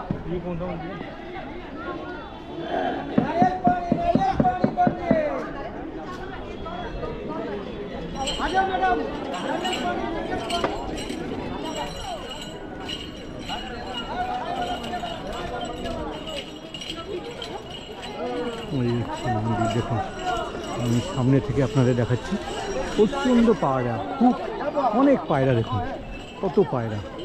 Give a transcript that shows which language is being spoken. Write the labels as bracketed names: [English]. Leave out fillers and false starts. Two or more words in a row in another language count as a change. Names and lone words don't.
[Hindi] ये कौन सा मंदिर है? नारियल पानी बन [Bangla] ওই মন্দির দেখুন, আমি সামনে থেকে আপনাদের দেখাচ্ছি। প্রচণ্ড পায়রা, খুব অনেক পায়রা, দেখুন কত পায়রা।